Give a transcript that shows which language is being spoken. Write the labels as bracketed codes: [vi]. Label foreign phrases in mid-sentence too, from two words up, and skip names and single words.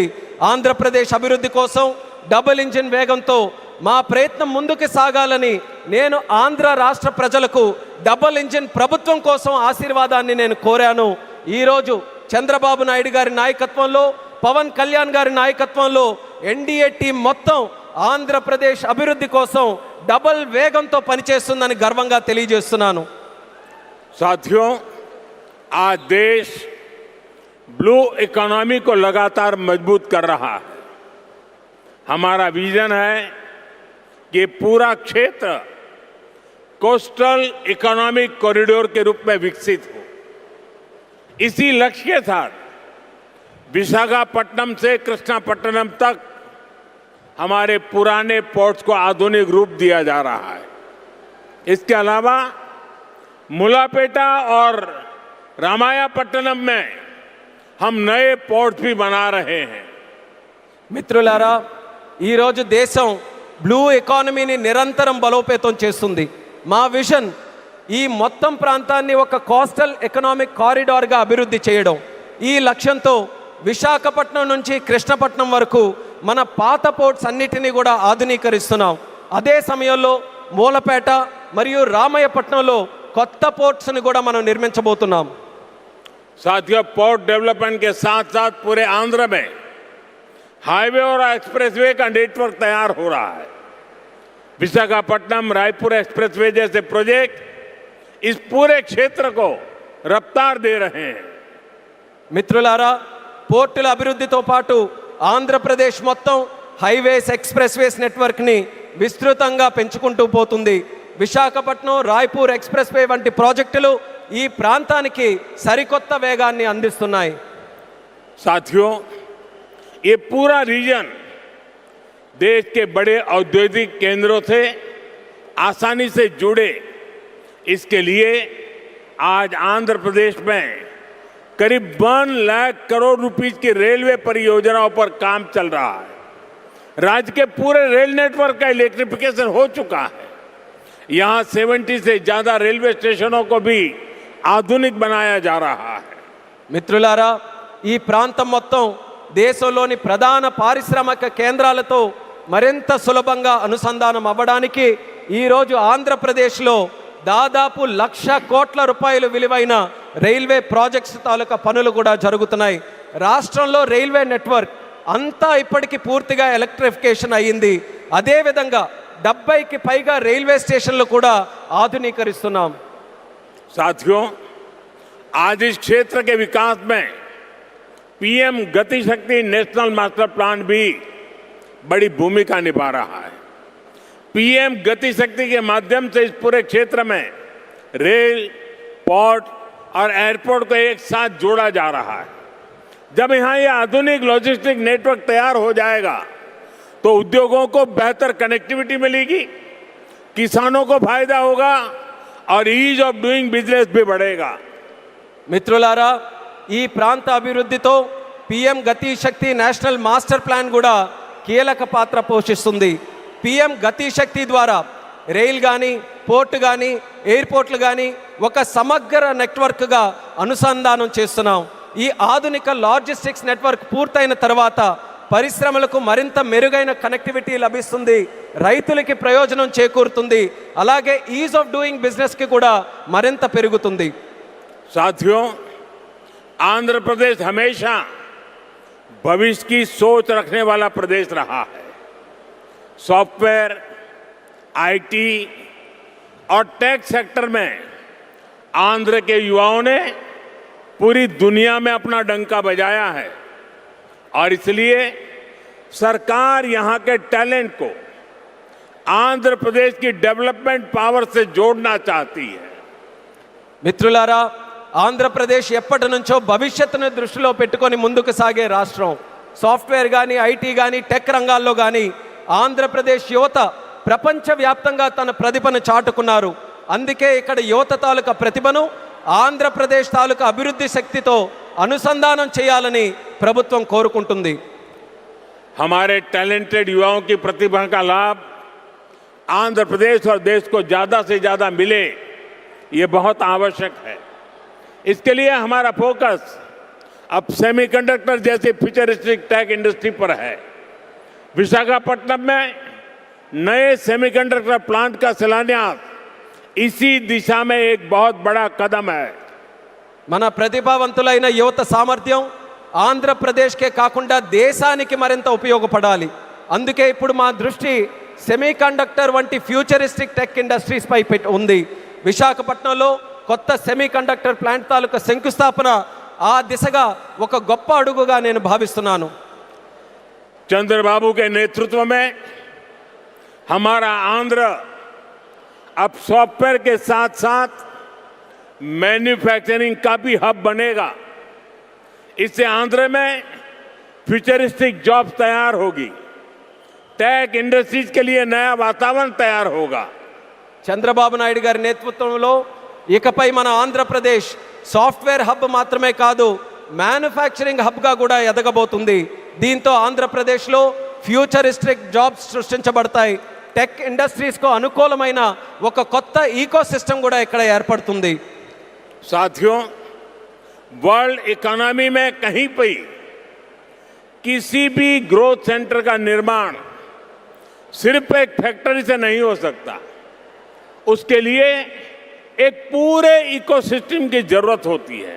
[te] ఆంధ్రప్రదేశ్ అభివృద్ధి కోసం [en] double engine [te] వేగంతో మా ప్రయత్నం ముందుకు సాగాలని నేను ఆంధ్ర రాష్ట్ర ప్రజలకు [en] double engine [te] ప్రభుత్వం కోసం ఆశీర్వాదాన్ని నేను కోరాను. ఈరోజు చంద్రబాబు నాయుడు గారి నాయకత్వంలో, పవన్ కళ్యాణ్ గారి నాయకత్వంలో ఎన్డీఏ టీం మొత్తం ఆంధ్రప్రదేశ్ అభివృద్ధి కోసం డబుల్ వేగంతో పనిచేస్తుందని గర్వంగా తెలియజేస్తున్నాను. [hi] साथियों, आज देश [en] blue economy [hi] को लगातार मजबूत कर रहा है. हमारा विजन है कि पूरा क्षेत्र [en] coastal economic corridor [hi] के रूप में विकसित हो. इसी लक्ष्य के साथ विशाखापट्टनम से कृष्णापट्टनम तक हमारे पुराने पोर्ट्स को आधुनिक रूप दिया जा रहा है. इसके अलावा मुलापेटा और रामायापट्टनम में हम नए पोर्ट भी बना रहे हैं. [te] మిత్రులారా, ఈరోజు దేశం [en] blue economyని [te] నిరంతరం బలోపేతం చేస్తుంది. మా విజన్ ఈ మొత్తం ప్రాంతాన్ని ఒక [en] coastal economic corridorగా [te] అభివృద్ధి చేయడం. ఈ లక్ష్యంతో విశాఖపట్నం నుంచి కృష్ణపట్నం వరకు మన పాత పోర్ట్స్ అన్నిటినీ కూడా ఆధునీకరిస్తున్నాం. అదే సమయంలో మూలపేట మరియు రామయ్యపట్నంలో కొత్త పోర్ట్స్ని కూడా మనం నిర్మించబోతున్నాం. [hi] साथियों, [en] port development [hi] के साथ साथ पूरे आंध्र में हाईवे और एक्सप्रेसवे का नेटवर्क तैयार हो रहा है. विशाखापट्टनम रायपुर एक्सप्रेसवे जैसे प्रोजेक्ट इस पूरे क्षेत्र को रफ्तार दे रहे हैं. [te] మిత్రులారా, పోర్టుల అభివృద్ధితో పాటు ఆంధ్రప్రదేశ్ మొత్తం [en] highways, expressways networkని [te] విస్తృతంగా పెంచుకుంటూ పోతుంది. విశాఖపట్నం రాయ్పూర్ ఎక్స్ప్రెస్వే వంటి ప్రాజెక్టులు ఈ ప్రాంతానికి సరికొత్త వేగాన్ని అందిస్తున్నాయి. [hi] साथियों, ये पूरा रीजन देश के बड़े औद्योगिक केंद्रों से आसानी से जुड़े. इसके लिए आज आंध्र प्रदेश में करीब 1 लाख करोड़ रुपीस की रेलवे परियोजनाओं पर काम चल रहा है. राज्य के पूरे रेल नेटवर्क का इलेक्ट्रिफिकेशन हो चुका है. यहाँ 70 से ज्यादा रेलवे स्टेशनों को भी आधुनिक बनाया जा रहा है. [te] మిత్రులారా, ఈ ప్రాంతం మొత్తం దేశంలోని ప్రధాన పారిశ్రామిక కేంద్రాలతో మరింత సులభంగా అనుసంధానం అవ్వడానికి ఈరోజు ఆంధ్రప్రదేశ్లో దాదాపు 1,00,000 కోట్ల రూపాయలు విలువైన రైల్వే ప్రాజెక్ట్స్ తాలూకా పనులు కూడా జరుగుతున్నాయి. రాష్ట్రంలో రైల్వే నెట్వర్క్ అంతా ఇప్పటికీ పూర్తిగా ఎలక్ట్రిఫికేషన్ అయ్యింది. అదేవిధంగా 70కి పైగా రైల్వే స్టేషన్లు కూడా ఆధునీకరిస్తున్నాం. [hi] साथियों, आज इस क्षेत्र के विकास में पीएम गति शक्ति नेशनल मास्टर प्लान भी बड़ी भूमिका निभा रहा है. पीएम गति शक्ति के माध्यम से इस पूरे क्षेत्र में रेल, पोर्ट और एयरपोर्ट को एक साथ जोड़ा जा रहा है. जब यहाँ ये आधुनिक [en] logistic network [hi] तैयार हो जाएगा तो उद्योगों को बेहतर कनेक्टिविटी मिलेगी, किसानों को फायदा होगा और [en] ease of doing business [hi] भी बढ़ेगा. [te] మిత్రులారా, ఈ ప్రాంత అభివృద్ధితో పిఎం గతి శక్తి నేషనల్ మాస్టర్ ప్లాన్ కూడా కీలక పాత్ర పోషిస్తుంది. పిఎం గతి శక్తి ద్వారా రైల్ కానీ, పోర్ట్ కానీ, ఎయిర్పోర్ట్లు కానీ ఒక సమగ్ర నెట్వర్క్గా అనుసంధానం చేస్తున్నాం. ఈ ఆధునిక [en] logistics network [te] పూర్తయిన తర్వాత పరిశ్రమలకు మరింత మెరుగైన కనెక్టివిటీ లభిస్తుంది, రైతులకి ప్రయోజనం చేకూరుతుంది, అలాగే [en] ease of doing businessకి [te] కూడా మరింత పెరుగుతుంది. [hi] साथियों, आंध्र प्रदेश हमेशा भविष्य की सोच रखने वाला प्रदेश रहा है. सॉफ्टवेयर, आईटी और [en] tech sector [hi] में आंध्र के युवाओं ने पूरी दुनिया में अपना डंका बजाया है और इसलिए सरकार यहां के टैलेंट को आंध्र प्रदेश की [en] development power [hi] से जोड़ना चाहती है. [te] మిత్రులారా, ఆంధ్రప్రదేశ్ ఎప్పటి నుంచో భవిష్యత్తును దృష్టిలో పెట్టుకొని ముందుకు సాగే రాష్ట్రం. సాఫ్ట్వేర్ కానీ, ఐటీ కానీ, టెక్ రంగాల్లో కానీ ఆంధ్రప్రదేశ్ యువత ప్రపంచవ్యాప్తంగా తన ప్రతిభను చాటుకున్నారు. అందుకే ఇక్కడ యువత తాలూకా ప్రతిభను ఆంధ్రప్రదేశ్ తాలూకా అభివృద్ధి శక్తితో అనుసంధానం చేయాలని ప్రభుత్వం కోరుకుంటుంది. [hi] हमारे टैलेंटेड युवाओं की प्रतिभा का लाभ आंध्र प्रदेश और देश को ज्यादा से ज्यादा मिले, ये बहुत आवश्यक है. इसके लिए हमारा फोकस अब सेमीकंडक्टर जैसी [en] futuristic tech industry [hi] पर है. विशाखापट्टनम में नए [en] semiconductor plant [hi] का शिलान्यास इसी दिशा में एक बहुत बड़ा कदम है. [te] మన ప్రతిభావంతులైన యువత సామర్థ్యం ఆంధ్రప్రదేశ్కే కాకుండా దేశానికి మరింత ఉపయోగపడాలి. అందుకే ఇప్పుడు మా దృష్టి సెమీకండక్టర్ వంటి [en] futuristic tech industries [te] పై ఉంది. విశాఖపట్నంలో కొత్త [en] semiconductor plant [te] తాలూకా శంకుస్థాపన ఆ దిశగా ఒక గొప్ప అడుగుగా నేను భావిస్తున్నాను. [hi] चंद्रबाबू के नेतृत्व में हमारा आंध्र अब सॉफ्टवेयर के साथ साथ मैन्युफैक्चरिंग का भी हब बनेगा. इससे आंध्र में [en] futuristic jobs [hi] तैयार होगी, [en] tech industries [hi] के लिए नया वातावरण तैयार होगा. [te] చంద్రబాబు నాయుడు గారి నేతృత్వంలో ఇకపై మన ఆంధ్రప్రదేశ్ [en] software hub [te] మాత్రమే కాదు, [en] manufacturing hubగా [te] కూడా ఎదగబోతుంది. దీంతో ఆంధ్రప్రదేశ్లో [en] futuristic jobs [te] సృష్టించబడతాయి. [en] tech industriesకు [te] అనుకూలమైన ఒక కొత్త [en] eco system [te] కూడా ఇక్కడ ఏర్పడుతుంది. [hi] साथियों, [en] world economy [hi] में कहीं पर किसी भी [en] growth center [hi] का निर्माण सिर्फ एक फैक्ट्री से नहीं हो सकता. उसके लिए एक पूरे इकोसिस्टम की जरूरत होती है.